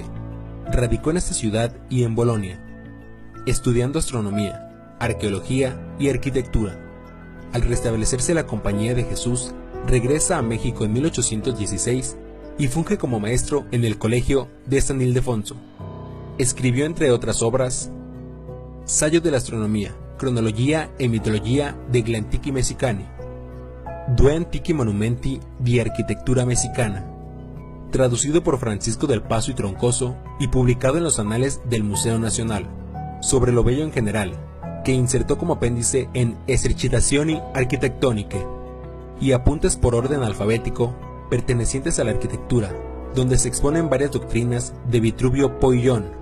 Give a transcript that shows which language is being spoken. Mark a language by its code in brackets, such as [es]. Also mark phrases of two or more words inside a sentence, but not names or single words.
[es] Radicó en esta ciudad y en Bolonia, estudiando astronomía, arqueología y arquitectura. Al restablecerse la Compañía de Jesús, regresa a México en 1816 y funge como maestro en el Colegio de San Ildefonso. Escribió, entre otras obras, Saggio de la Astronomia, Cronologia e Mitologia degli Antichi Messicani, Due Antichi Monumenti di Arquitectura Mexicana, traducido por Francisco del Paso y Troncoso y publicado en los Anales del Museo Nacional, sobre lo bello en general, que insertó como apéndice en Esercitazioni Architettoniche, y apuntes por orden alfabético pertenecientes a la arquitectura, donde se exponen varias doctrinas de Vitruvio Poillón.